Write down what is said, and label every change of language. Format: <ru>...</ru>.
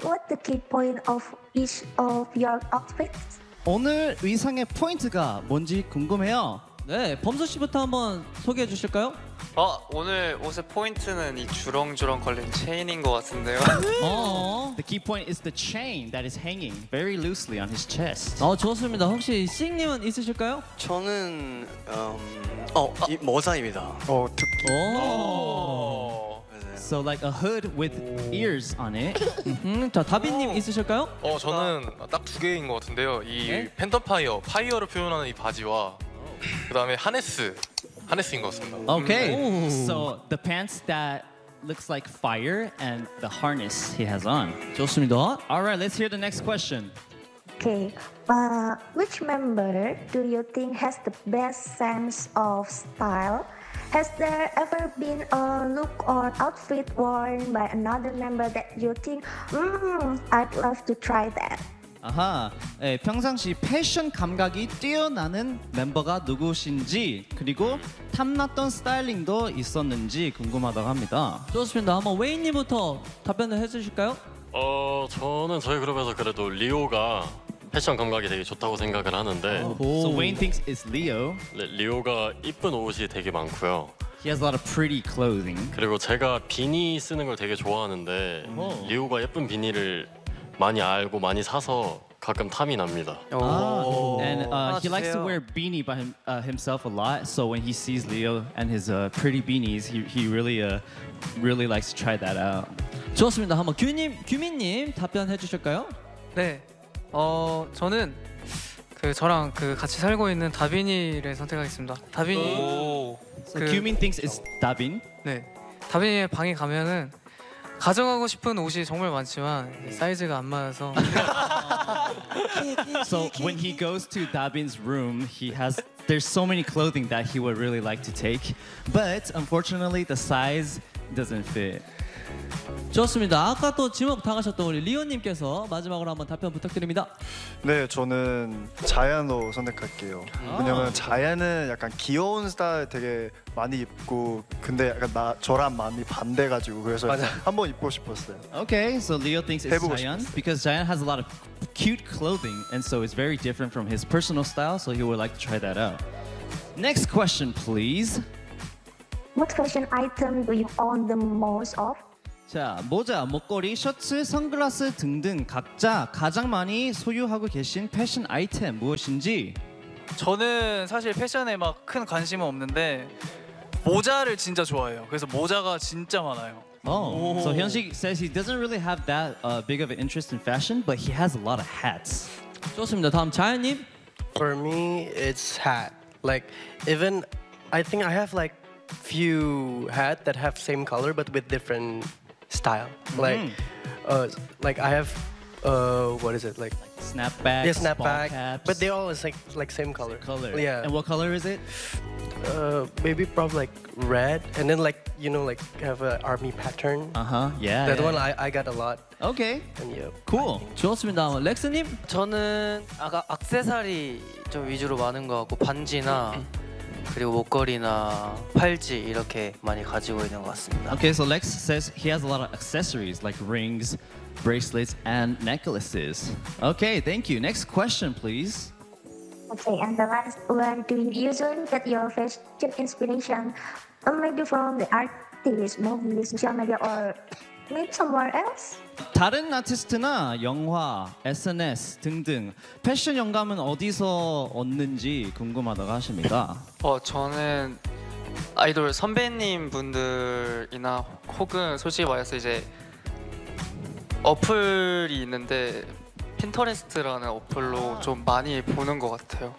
<en>What's the key point of each of your outfits?</en> <ko>오늘 의상의 포인트가 뭔지 궁금해요. 네, 범서 씨부터 한번 소개해 주실까요? 아, 오늘 옷의 포인트는 이 주렁주렁 걸린 체인인 것 같은데요.</ko> <en>The key point is the chain that is hanging very loosely on his chest.</en> <ko>좋습니다. 혹시 씽님은 있으실까요? 저는 이 모자입니다. 특히.</ko> <en>So like a hood with ears on it.</en> <ko>자 다빈님 있으실까요? 저는 딱 두 개인 것 같은데요. 이 팬더파이어, 파이어를 표현하는 이 바지와 그다음에 하네스. 하네스인 것 같습니다.</ko> <en>Okay. So the pants that looks like fire and the harness he has on.</en> <ko>좋습니다.</ko> <en>All right, let's hear the next question. Okay. Which member do you think has the best sense of style? Has there ever been a look or outfit worn by another member that you think, I'd love to try that? 아하.</en> <ko>예, 평상시 패션 감각이 뛰어나는 멤버가 누구신지 그리고 탐났던 스타일링도 있었는지 궁금하다고 합니다. 좋습니다. 한번 웨인 님부터 답변을 해 주실까요? 저는 저희 그룹에서 그래도 리오가 패션 감각이 되게 좋다고 생각을 하는데.</ko> <en>So Wayne thinks it's Leo.</en> <ko>네, 리오가 이쁜 옷이 되게 많고요.</ko> <en>He has a lot of pretty clothing.</en> <ko>그리고 제가 비니 쓰는 걸 되게 좋아하는데 리오가 예쁜 비니를 많이 알고 많이 사서 가끔 탐이 납니다.</ko> <en>He likes to wear beanie by himself a lot. So when he sees Leo and his pretty beanies, he really likes to try that out.</en> <ko>좋습니다. 한번 규민님 답변해 주실까요? 네. 저는 그 저랑 그 같이 살고 있는 다빈이를 선택하겠습니다. 다빈이.</ko> <en>So 그, Kyumin thinks it's Dabin.</en> <ko>네. 다빈이의 방에 가면은 가져가고 싶은 옷이 정말 많지만 사이즈가 안 맞아서.</ko> <en>So when he goes to Dabin's room, there's so many clothing that he would really like to take, but unfortunately the size doesn't fit.</en> <ko>좋습니다. 아까 또 지목 당하셨던 우리 리오님께서 마지막으로 한번 답변 부탁드립니다. 네, 저는 자야노 선택할게요. 왜냐면 자야는 약간 귀여운 스타일 되게 많이 입고 근데 약간 나 저랑 많이 반대가지고 그래서 맞아. 한번 입고 싶었어요.</ko> <en>Okay, so Leo thinks it's Zion because Zion has a lot of cute clothing and so it's very different from his personal style, so he would like to try that out. Next question, please. What fashion item do you own the most of?</en> <ko>자, 모자, 목걸이, 셔츠, 선글라스 등등 각자 가장 많이 소유하고 계신 패션 아이템 무엇인지? 저는 사실 패션에 막 큰 관심은 없는데 모자를 진짜 좋아해요. 그래서 모자가 진짜 많아요.</ko> <en>So Hyunsik says he doesn't really have that big of an interest in fashion, but he has a lot of hats.</en> <ko>좋습니다. 다음 자연님.</ko> <en>For me, it's hat. Like, even I think I have like few hat that have same color but with different style. Like I have what is it? Like snapback. Yeah, snapback. But they all is like same color. Same color. Yeah. And what color is it? Maybe probably like red. And then like you know like have a army pattern. Uh-huh. Yeah. That yeah. one I got a lot. Okay. And yeah.</en> <ko>Cool. 좋습니다. 렉스님? 저는 아까 액세서리 좀 위주로 많은 거 같고 반지나 그리고 목걸이나 팔찌 이렇게 많이 가지고 있는 것 같습니다.</ko> <en>Okay, so Lex says he has a lot of accessories like rings, bracelets, and necklaces. Okay, thank you. Next question, please. Okay, and the last one. Do you usually get your fashion inspiration maybe from the artists, movies, social media, or maybe somewhere else?</en> <ko>다른 아티스트나 영화, SNS 등등 패션 영감은 어디서 얻는지 궁금하다고 하십니까? 저는 아이돌 선배님 분들이나 혹은 솔직히 말해서 이제 어플이 있는데 핀터레스트라는 어플로 좀 많이 보는 것 같아요.</ko>